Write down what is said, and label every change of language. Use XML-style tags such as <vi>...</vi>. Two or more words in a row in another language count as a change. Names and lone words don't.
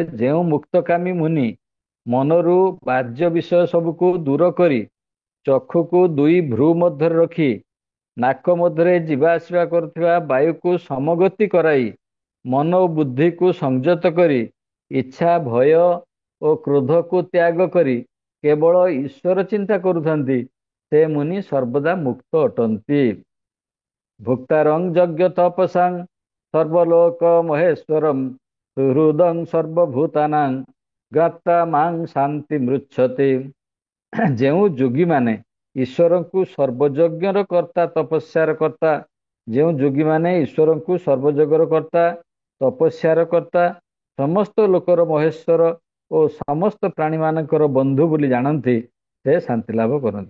<or>ଯେଉଁ ମୁକ୍ତକାମୀ ମୁନି ମନରୁ ବାଜ୍ୟ ବିଷୟ ସବୁକୁ ଦୂର କରି ଚକ୍ଷୁକୁ ଦୁଇ ଭ୍ରୁ ମଧ୍ୟରେ ରଖି ନାକ ମଧ୍ୟରେ ଯିବା ଆସିବା କରୁଥିବା ବାୟୁକୁ ସମଗତି କରାଇ ମନ ଓ ବୁଦ୍ଧିକୁ ସଂଯତ କରି ଇଚ୍ଛା ଭୟ ଓ କ୍ରୋଧକୁ ତ୍ୟାଗ କରି କେବଳ ଈଶ୍ୱର ଚିନ୍ତା କରୁଥାନ୍ତି ସେ ମୁନି ସର୍ବଦା ମୁକ୍ତ ଅଟନ୍ତି।</or> <sa>भुक्तारं यज्ञ तपसां सर्वलोक महेश्वरं सुहृदं सर्वभूतानां गात्रा मां शांति मृच्छति।</sa> <or>ଯେଉଁ ଯୋଗୀମାନେ ଈଶ୍ୱରଙ୍କୁ ସର୍ବଯଜ୍ଞର କର୍ତ୍ତା ତପସ୍ୟାର କର୍ତ୍ତା, ଯେଉଁ ଯୋଗୀମାନେ ଈଶ୍ୱରଙ୍କୁ ସର୍ବଯଜ୍ଞର କର୍ତ୍ତା ତପସ୍ୟାର କର୍ତ୍ତା ସମସ୍ତ ଲୋକର ମହେଶ୍ୱର ଓ ସମସ୍ତ ପ୍ରାଣୀମାନଙ୍କର ବନ୍ଧୁ ବୋଲି ଜାଣନ୍ତି, ସେ ଶାନ୍ତି ଲାଭ କରନ୍ତି।</or>